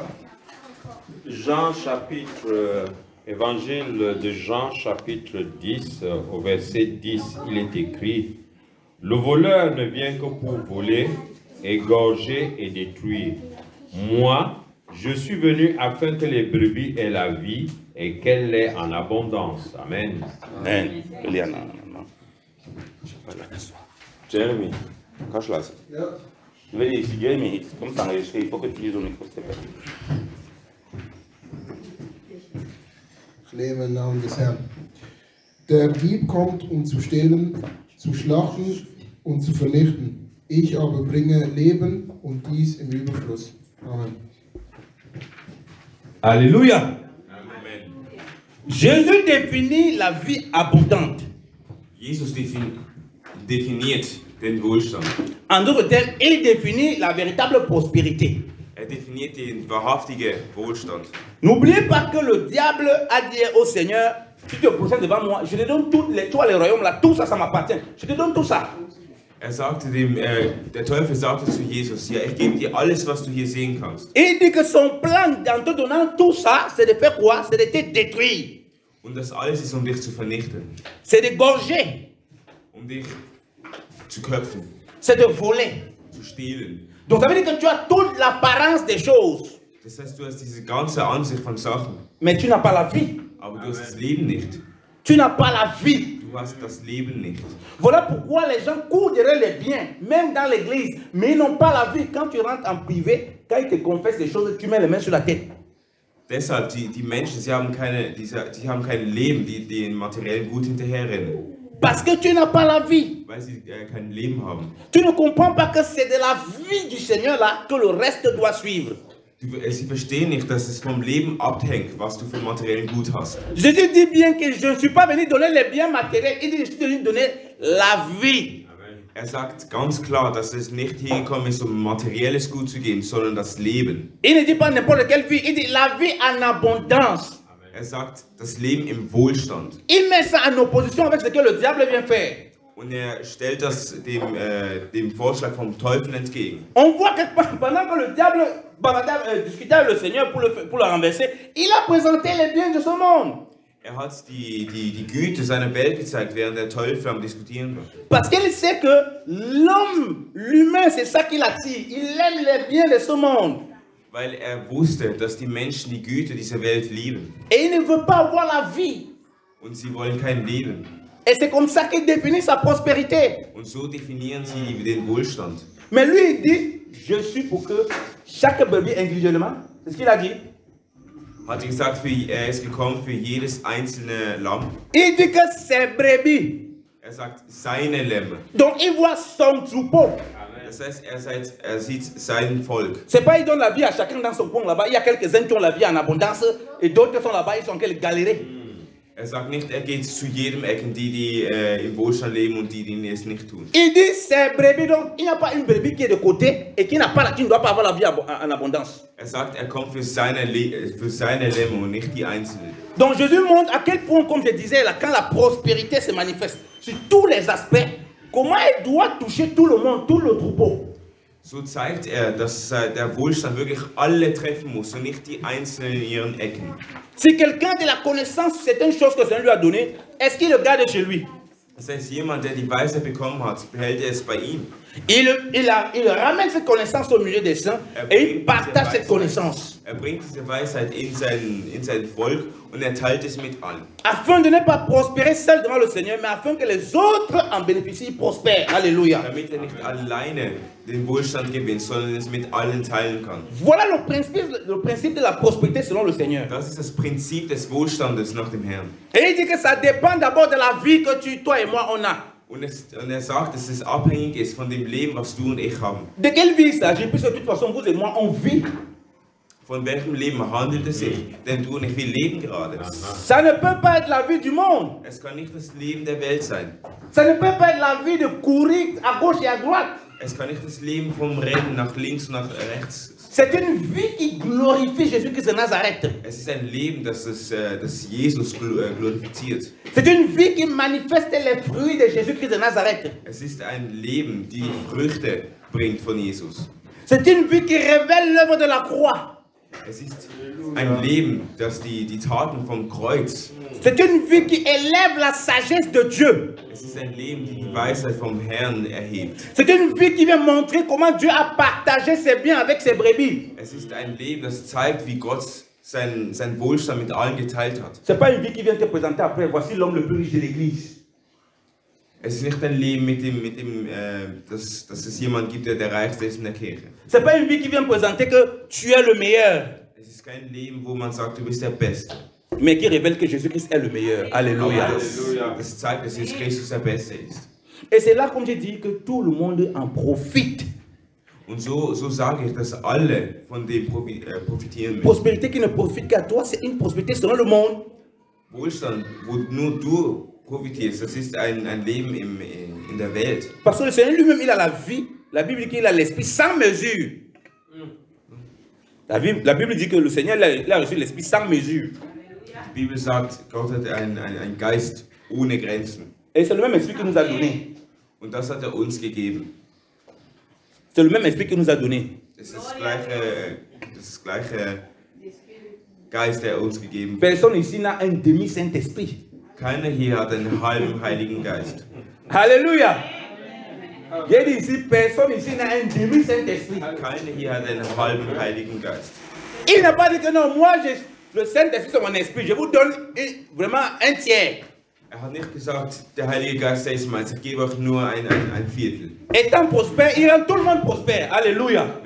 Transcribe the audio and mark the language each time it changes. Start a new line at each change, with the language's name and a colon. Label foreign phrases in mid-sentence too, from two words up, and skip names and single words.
French: Jean chapitre, évangile de Jean chapitre 10 au verset 10, il est écrit: le voleur ne vient que pour voler, égorger et détruire. Moi, je suis venu afin que les brebis aient la vie et qu'elle l'ait en abondance. Amen. Amen.
German: Jeremy, kannst du lesen? Ja.
French: Je vais dire, Jeremy, comme ça enregistré, il faut que tu lises au micro, s'il te plaît.
German: Ich lebe im Namen des Herrn. Der Dieb kommt, um zu stehlen, zu schlachten und zu vernichten. Ich aber bringe Leben und dies im Überfluss. Amen.
French: Alléluia. Amen. Jésus définit la vie abondante.
German: Jesus definiert den Wohlstand.
French: En d'autres termes, il définit la véritable prospérité.
German: Definiert den wahrhaftigen Wohlstand.
French: N'oubliez pas que le diable a dit au Seigneur, si tu te procèdes devant moi, je te donne tous les royaumes là, tout ça, ça m'appartient. Je te donne tout ça.
German: Der Teufel sagte zu Jesus, ja, ich gebe dir alles, was du hier sehen kannst.
French: Il dit que son plan en te donnant tout ça, c'est de faire quoi? C'est de te détruire.
German: Und das alles ist, dich zu vernichten.
French: C'est de gorger.
German: Dich zu köpfen.
French: C'est de voler.
German: Zu stehlen.
French: Donc ça veut dire que tu as toute l'apparence des choses.
German: Das heißt, du hast diese ganze Ansicht von Sachen.
French: Mais tu n'as pas la vie.
German: Aber du hast das Leben nicht.
French: Tu n'as pas la vie.
German: Du hast das Leben nicht.
French: Voilà pourquoi les gens courent derrière les biens, même dans l'église, mais ils n'ont pas la vie. Quand tu rentres en privé, quand ils te confessent des choses, tu mets les mains sur la tête.
German: Deshalb, die Menschen, die haben kein Leben, die den materiellen Gut hinterherrennen.
French: Parce que tu n'as pas la vie.
German: weil sie kein Leben haben.
French: Tu ne comprends pas que c'est de la vie du Seigneur là que le reste doit suivre.
German: Sie verstehen nicht, dass es vom Leben abhängt, was du für materiellen Gut hast.
French: Jésus dit bien que je ne suis pas venu donner les biens matériels, il dit je suis venu donner la vie.
German: Er sagt ganz klar, dass es nicht hingekommen ist, um materielles Gut zu geben, sondern das Leben.
French: Il ne dit pas n'importe quelle vie, il dit la vie en abondance.
German: Er sagt das Leben im Wohlstand.
French: Il met ça en opposition avec ce que le diable vient faire.
German: Und er stellt das dem Vorschlag vom Teufel entgegen.
French: On voit que pendant que le diable discutait avec le Seigneur pour le renverser, il a présenté les biens de ce monde.
German: Er hat die Güte seiner Welt gezeigt, während der Teufel am Diskutieren war.
French: Parce qu'il sait que l'homme, l'humain, c'est ça qui l'attire. Il aime les biens de ce monde.
German: Weil er wusste, dass die Menschen die Güte dieser Welt lieben.
French: Et il ne veut pas avoir la vie.
German: Und sie wollen kein Leben.
French: Et c'est comme ça qu'il définit sa prospérité.
German: Und so definieren sie den Wohlstand.
French: Mais lui, il dit, je suis pour que chaque brebis individuellement, c'est ce qu'il a dit.
German: Hat er gesagt, er ist gekommen für jedes einzelne Lamm.
French: Il dit que c'est brebis.
German: Er sagt, seine Lämmer.
French: Donc il voit son troupeau.
German: Das heißt, er sieht sein Volk.
French: C'est pas il donne la vie à chacun dans son coin là-bas. Il y a quelques-uns qui ont la vie en abondance et d'autres sont là-bas, ils sont en train de galérer.
German: Er sagt nicht, er geht zu jedem Ecken, die im Wohlstand leben und die es nicht tun.
French: Il dit c'est brebis, donc il n'y a pas une brebis qui est de côté et qui ne doit pas avoir la vie en abondance.
German: Er sagt, er kommt für seine Lämmer und nicht die Einzelnen.
French: Donc Jésus montre à quel point, comme je disais là, quand la prospérité se manifeste sur tous les aspects, comment elle doit toucher tout le monde, tout le troupeau.
German: So zeigt er, dass der Wohlstand wirklich alle treffen muss und nicht die Einzelnen in ihren Ecken.
French: Si quelqu'un de la connaissance, c'est une chose que Seigneur lui a donnée, est-ce qu'il le garde chez lui?
German: Das heißt, jemand, der die Weisheit bekommen hat, behält er es bei ihm.
French: Il ramène cette connaissance au milieu des saints et il partage cette connaissance.
German: Er bringt diese Weisheit in sein Volk und er teilt es mit allen.
French: Afin de ne pas prospérer seul devant le Seigneur, mais afin que les autres en bénéficient, prospèrent. Alléluia.
German: Damit er nicht alleine den Wohlstand gewinnt, sondern es mit allen teilen kann.
French: Voilà le principe de la prospérité selon le Seigneur.
German: Das ist das Prinzip des Wohlstandes nach dem Herrn.
French: Et il dit que ça dépend d'abord de la vie que toi et moi on a. Und er sagt, dass es abhängig ist von dem Leben, was du und ich haben. De quelle vie il s'agit? Puisque de toute façon, vous et moi, on vit.
German: Von welchem Leben handelt es sich? Denn du und ich, wir leben gerade.
French: Ça ne peut pas être la vie du monde.
German: Es kann nicht das Leben der Welt sein.
French: Ça ne peut pas être la vie de courir à gauche et à droite.
German: Es kann nicht das Leben vom Rennen nach links und nach rechts.
French: C'est une vie qui glorifie Jésus-Christ de Nazareth.
German: Es ist ein Leben, das Jesus glorifiziert.
French: C'est une vie qui manifeste les fruits de Jésus-Christ de Nazareth.
German: Es ist ein Leben, die Früchte bringt von Jesus.
French: C'est une vie qui révèle l'œuvre de la croix.
German: Es ist ein Leben, das die Taten vom Kreuz.
French: C'est une vie qui élève la sagesse de Dieu.
German: Es ist ein Leben, die Weisheit vom Herrn erhebt.
French: C'est une vie qui vient montrer comment Dieu a partagé ses biens avec ses brebis.
German: Es ist ein Leben, das zeigt, wie Gott sein Wohlstand mit allen geteilt hat.
French: C'est pas une vie qui vient te présenter après. Voici l'homme le plus riche de l'église.
German: Es ist nicht ein Leben dass es jemand gibt, der reichste ist in der Kirche.
French: C'est pas une vie qui vient présenter que tu es le meilleur.
German: Es ist kein Leben, wo man sagt, du bist der Beste.
French: Mais qui révèle que Jésus-Christ est le meilleur. Alléluia.
German: Das zeigt, dass Jesus Christus der Beste ist.
French: Et c'est là, comme j'ai dit, que tout le monde en profite.
German: Und so sage ich, dass alle von dem profitieren müssen.
French: Prospérité qui ne profite qu'à toi, c'est une prospérité selon le monde.
German: Wohlstand, wo nur du profitierst, das ist ein Leben in der Welt.
French: Parce que le Seigneur lui-même, il a la vie. La Bible dit qu'il a l'esprit sans mesure. La Bible dit que le Seigneur il a reçu l'esprit sans mesure.
German: Die Bibel sagt, Gott hat einen Geist ohne Grenzen.
French: Et c'est le même esprit qu'il nous a donné.
German: Und das hat uns gegeben.
French: C'est le même esprit qu'il nous a donné.
German: Das ist das gleiche Geist, der uns gegeben wird.
French: Personne ici n'a un demi-Saint-Esprit.
German: Keiner hier hat einen halben Heiligen Geist.
French: Alléluia. J'ai dit ici, personne ici n'a un demi-Saint-Esprit.
German: Keiner hier hat einen halben Heiligen Geist.
French: Il n'a pas dit que non, moi, le Saint-Esprit, c'est mon esprit. Je vous donne vraiment un tiers.
German: Er hat nicht gesagt, der Heilige Geist ist meins, ich gebe euch nur ein Viertel.
French: Étant prospère, il rend tout le monde prospère. Alléluia.